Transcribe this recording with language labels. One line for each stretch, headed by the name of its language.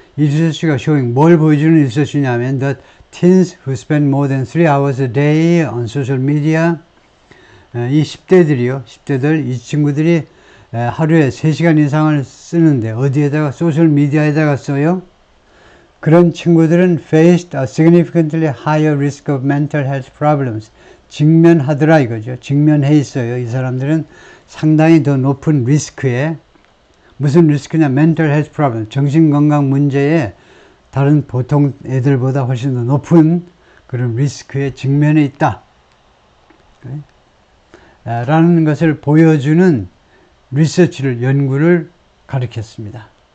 Korean: 이 리서치가
English: showing,
Korean: 뭘 보여주는 리서치냐면
English: that teens who spend more than 3 hours a day on social media,
Korean: 이 10대들, 이 친구들이 하루에 3시간 이상을 쓰는데, 어디에다가, 소셜 미디어에다가 써요? 그런 친구들은
English: faced a significantly higher risk of mental health problems.
Korean: 직면하더라 이거죠. 직면해 있어요. 이 사람들은 상당히 더 높은 리스크에, 무슨 리스크냐,
English: mental health problem,
Korean: 정신건강 문제에 다른 보통 애들보다 훨씬 더 높은 그런 리스크에 직면해 있다 라는 것을 보여주는 리서치를, 연구를 가리켰습니다.